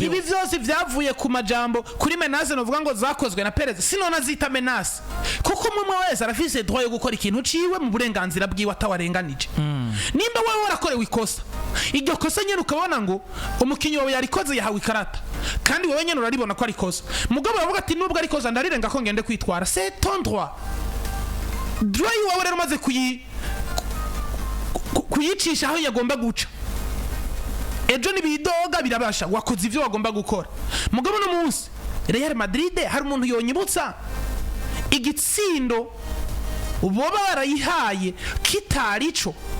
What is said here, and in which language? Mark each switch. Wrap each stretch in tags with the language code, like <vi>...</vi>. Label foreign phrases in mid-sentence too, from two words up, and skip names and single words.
<rn>ibi byose byavuye ku majambo kuri menace novuga ngo zakozwe na Perez sinona zita menace kuko umwe wese arafise droit yo gukora ikintu ciwe mu burenganzira bwiwe atawarenganije nimba wewe warakorewe ikosa iryo kosa nyene ukabona ngo umukinyi wawe yarikoze yahawe ikarata kandi wewe nyene uraribona ko ari kosa mugabo bavuga ati nubwo ari kosa ndarirenga ko ngende kwitwara</rn> <fr>c'est ton droit</fr> <rn>wawe rero maze kuyicisha aho yagomba guca ejo nibidoga birabasha wakoze ivyo wagomba gukora mugabo no munsi Real Madrid hari umuntu yonyibutsa igitsindo boba barayihaye kitarico</rn>